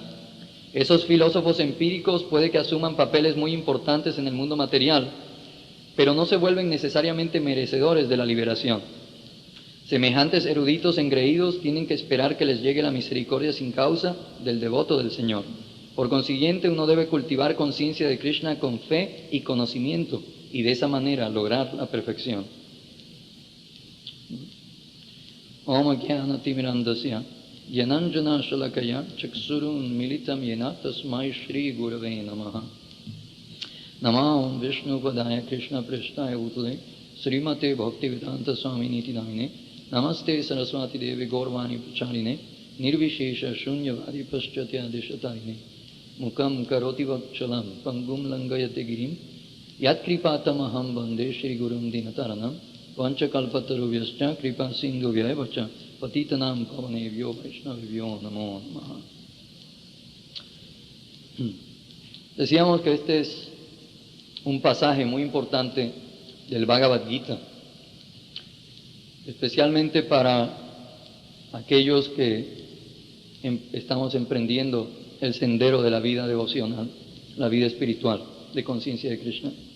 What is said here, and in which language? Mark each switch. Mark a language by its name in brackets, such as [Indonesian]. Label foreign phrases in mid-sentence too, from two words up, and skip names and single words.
[Spanish] Esos filósofos empíricos puede que asuman papeles muy importantes en el mundo material, pero no se vuelven necesariamente merecedores de la liberación. Semejantes eruditos engreídos tienen que esperar que les llegue la misericordia sin causa del devoto del Señor. Por consiguiente, uno debe cultivar conciencia de Krishna con fe y conocimiento, y de esa manera lograr la perfección. [Sanskrit] ॐ ज्ञान-तिमिरान्धस्य ज्ञानाञ्जन शलाकया चक्षुरुन् मीलितम् येन तस्मै श्री गुरवे नमः. नमः विष्णु पादाय कृष्ण प्रस्थाय भूतले श्रीमते भक्तिवेदान्त स्वामी निति नामिने नमस्ते सरस्वती देवी गौरवाणी प्रचारिणे निर्विशेष शून्यवादी पाश्चात्य देशतारिणे मूकम् करोति वाक्चलम् पङ्गुम् लङ्गयते गिरिम् यत् कृपातमहम् वन्दे श्री गुरुम् दीनतारणम् वाञ्छाकल्पतरुभ्यश्च कृपा सिन्धु व्ययवच पतितानाम् पावनेव्यो वैष्णविव्यो नमो नमः. [Spanish] Decíamos que este es un pasaje muy importante del Bhagavad Gita, especialmente para aquellos que estamos emprendiendo el sendero de la vida devocional, la vida espiritual de conciencia de Krishna.